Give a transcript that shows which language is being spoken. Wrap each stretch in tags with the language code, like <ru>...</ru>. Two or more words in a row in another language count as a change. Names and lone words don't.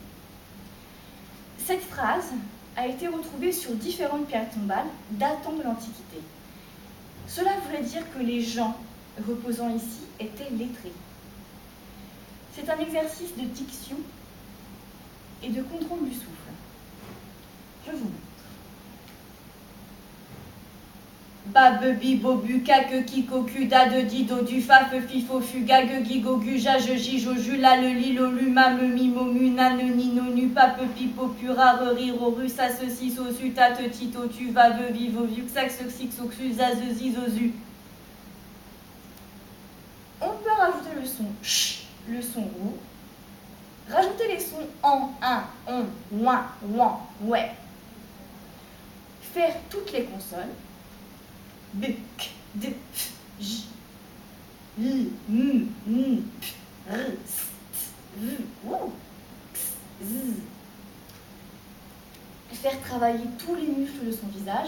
<fr>Cette phrase a été retrouvée sur différentes pierres tombales datant de l'Antiquité. Cela voulait dire que les gens reposant ici étaient lettrés. C'est un exercice de diction et de contrôle du souffle. Je vous montre. Babebi bobu kake kikoku da de dido du faf fifo fugag gigogu jage jijoju la le lilo luma me mimomu nane nino nu pape pipo pura riro rusa ceci sosu tate tito tu va de vivo vuxax xixoxu zazuzi zozu. On peut rajouter le son ch, le son roux, rajouter les sons en, un, on, ouin, ouin, ouais. Faire toutes les consonnes. B, K, D, F, J, L, M, N, P, R, S, T, V, O, X, Z. Faire travailler tous les muscles de son visage.</fr>